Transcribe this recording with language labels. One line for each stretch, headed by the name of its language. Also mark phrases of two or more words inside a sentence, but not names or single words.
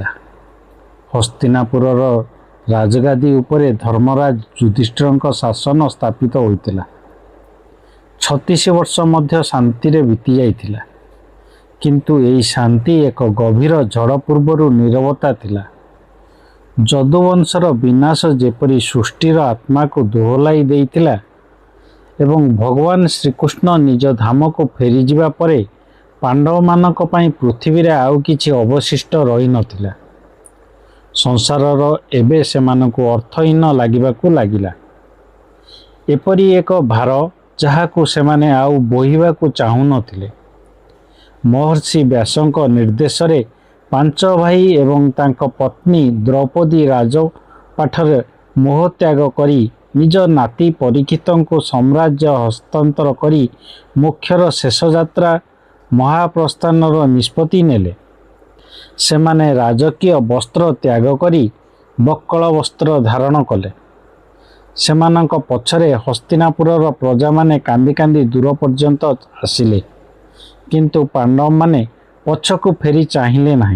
Odia: ହସ୍ତିନାପୁରର ରାଜଗାଦି ଉପରେ ଧର୍ମରାଜ ଯୁଧିଷ୍ଠିରଙ୍କ ଶାସନ ସ୍ଥାପିତ ହୋଇଥିଲା। 36 ବର୍ଷ ମଧ୍ୟ ଶାନ୍ତିରେ ବିତି ଯାଇଥିଲା, କିନ୍ତୁ ଏହି ଶାନ୍ତି ଏକ ଗଭୀର ଝଡ଼ ପୂର୍ବର ନୀରବତା ଥିଲା। ଯଦୁବଂଶର ବିନାଶ ଯେପରି ସୃଷ୍ଟିର ଆତ୍ମାକୁ ଦୋହଲାଇ ଦେଇଥିଲା ଏବଂ ଭଗବାନ ଶ୍ରୀକୃଷ୍ଣ ନିଜ ଧାମକୁ ଫେରି ଯିବା ପରେ ପାଣ୍ଡବମାନଙ୍କ ପାଇଁ ପୃଥିବୀରେ ଆଉ କିଛି ଅବଶିଷ୍ଟ ରହି ନଥିଲା। ସଂସାର ଏବେ ସେମାନଙ୍କୁ ଅର୍ଥହୀନ ଲାଗିବାକୁ ଲାଗିଲା। ଏପରି ଏକ ଭାର ଯାହାକୁ ସେମାନେ ଆଉ ବୋହିବାକୁ ଚାହୁଁ ନଥିଲେ। ମହର୍ଷି ବ୍ୟାସଙ୍କ ନିର୍ଦ୍ଦେଶରେ ପାଞ୍ଚ ଭାଇ ଏବଂ ତାଙ୍କ ପତ୍ନୀ ଦ୍ରୌପଦୀ ରାଜପାଟରେ ମୋହ ତ୍ୟାଗ କରି ନିଜ ନାତି ପରୀକ୍ଷିତଙ୍କୁ ସାମ୍ରାଜ୍ୟ ହସ୍ତାନ୍ତର କରି ମୋକ୍ଷର ଶେଷ ଯାତ୍ରା ମହାପ୍ରସ୍ଥାନର ନିଷ୍ପତ୍ତି ନେଲେ। ସେମାନେ ରାଜକୀୟ ବସ୍ତ୍ର ତ୍ୟାଗ କରି ବକ୍କଳ ବସ୍ତ୍ର ଧାରଣ କଲେ। ସେମାନଙ୍କ ପଛରେ ହସ୍ତିନାପୁରର ପ୍ରଜାମାନେ କାନ୍ଦି କାନ୍ଦି ଦୂର ପର୍ଯ୍ୟନ୍ତ ଆସିଲେ, କିନ୍ତୁ ପାଣ୍ଡବମାନେ ପଛକୁ ଫେରି ଚାହିଁଲେ ନାହିଁ।